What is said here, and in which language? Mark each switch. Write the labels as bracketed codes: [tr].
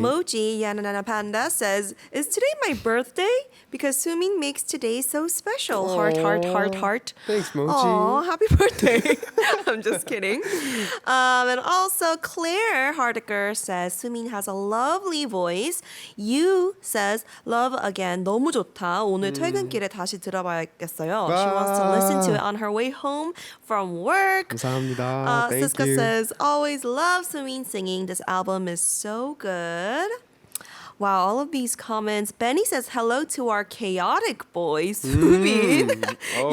[en] Moji Yanana Panda says, "Is today my birthday? Because Soomin makes today so special." Heart, heart, heart, heart. Thanks, Moji. Aw, happy birthday. I'm just kidding. And also Claire Hardiker says, "Soomin has a lovely voice." You says, "Love again. [ko] 너무 좋다. 오늘 퇴근길에 다시 들어봐야겠어요." [en] She wants to listen to it on her way home from work. [ko] 감사합니다. [en] Thank Siska you. says, "Always love Soomin singing. This album is so good." Wow, all of these comments. Benny says, "Hello to our chaotic boy, Soomin." Oh.